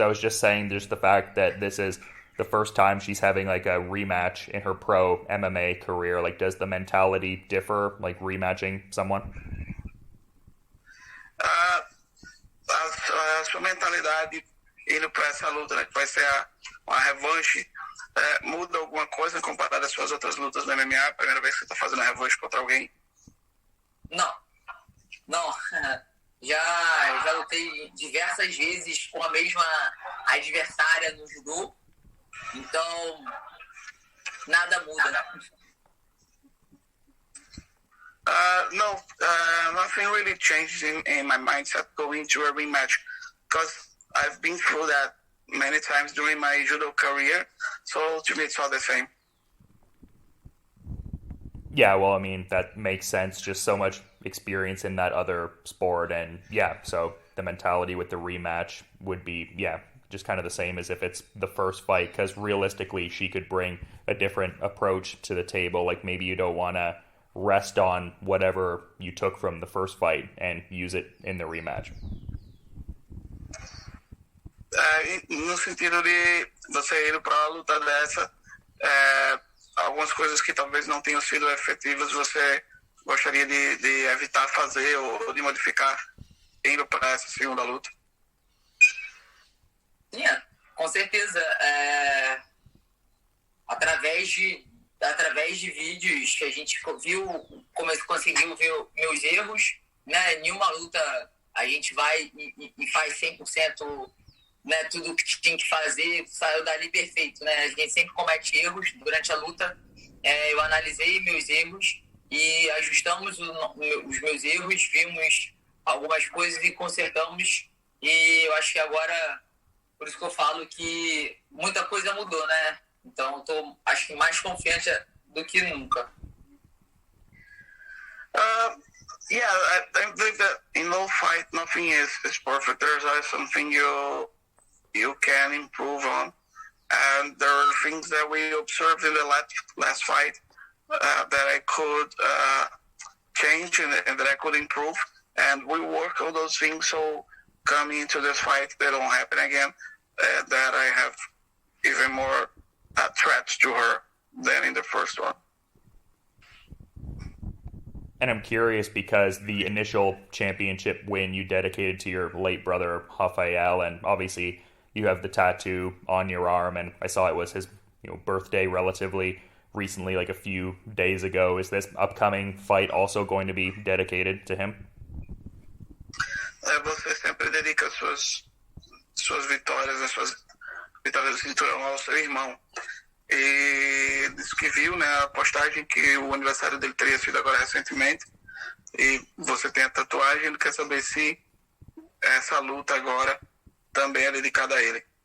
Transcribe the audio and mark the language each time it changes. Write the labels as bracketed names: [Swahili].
[English] I was just saying there's the fact that this is the first time she's having like a rematch in her pro MMA career. Like, does the mentality differ, like rematching someone? [Portuguese] A sua mentalidade indo para essa luta, né, que vai ser uma revanche, muda alguma coisa comparada às suas outras lutas no MMA? Primeira vez que você está fazendo a revanche contra alguém? Não. Já lutei diversas vezes com a mesma adversária no judô, então nada muda, né? [English] No, nothing really changed in my mindset going to a rematch because I've been through that many times during my judo career, so to me it's all the same. Yeah, well, I mean, that makes sense. Just so much experience in that other sport. And yeah, so the mentality with the rematch would be, yeah, just kind of the same as if it's the first fight. Because realistically, she could bring a different approach to the table. Like maybe you don't want to rest on whatever you took from the first fight and use it in the rematch. [Portuguese] No sentido de você ir para uma luta dessa, algumas coisas que talvez não tenham sido efetivas, você gostaria de evitar fazer ou de modificar indo para essa segunda luta? Sim, com certeza. Através de vídeos que a gente viu, conseguiu ver meus erros, né? Nenhuma luta a gente vai e faz 100%, né, tudo o que tinha que fazer, saiu dali perfeito, né? A gente sempre comete erros durante a luta. Eu analisei meus erros e ajustamos os meus erros, vimos algumas coisas e consertamos. E eu acho que agora, por isso que eu falo que muita coisa mudou, né? Então, eu tô, acho que mais confiante do que nunca. [English] Yeah, I believe that in no fight, nothing is perfect. There's always something you can improve on. And there are things that we observed in the last fight that I could change and that I could improve. And we work on those things so coming into this fight, they don't happen again. That I have even more threats to her than in the first one. And I'm curious because the initial championship win you dedicated to your late brother, Rafael, and obviously you have the tattoo on your arm, and I saw it was his birthday relatively recently, like a few days ago. Is this upcoming fight also going to be dedicated to him? [Portuguese] Você sempre dedica suas vitórias, as suas vitórias do cinturão ao seu irmão. E disse que viu, né, a postagem que o aniversário dele teria sido agora recentemente. E você tem a tatuagem, ele quer saber se essa luta agora também é dedicada a ele.